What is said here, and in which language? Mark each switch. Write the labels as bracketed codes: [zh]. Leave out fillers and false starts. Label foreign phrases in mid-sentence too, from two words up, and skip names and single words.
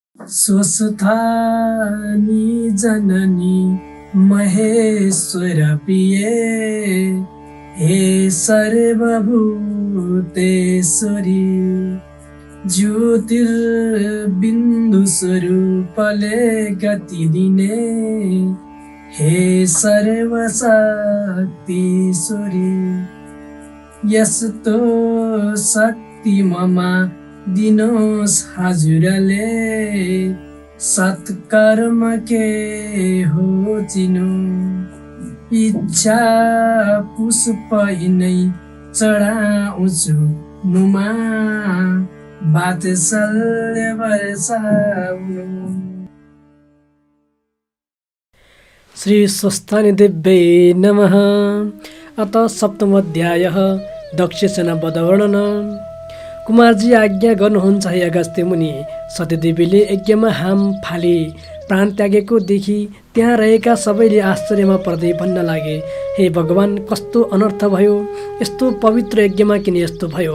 [ne] स्वस्थानी जननी महेश्वर प्रिये हे सर्वभूतेश्वरी ज्योतिर्बिन्दु स्वरूपले गति दिने हे सर्वशक्तिश्वरी यस्तो शक्ति ममा दिनोस् हजुरले सत्कर्म के हो चिनो इच्छा पुष्प नै चढाउँछु मुमा वात्सल्य वर्षाउनु। [sa] श्री स्वस्थानी देव्यै नमः। अत सप्तमोऽध्यायः दक्षसेना वधवर्णन। [ne] कुमारजी आज्ञा गर्नुहुन्छ हे अगस्त्य मुनि। सतीदेवीले यज्ञमा हाम फाली प्राण त्यागेको देखि त्यहाँ रहेका सबैले आश्चर्यमा पर्दै भन्न लागे, हे भगवान, कस्तो अनर्थ भयो, यस्तो पवित्र यज्ञमा किन यस्तो भयो?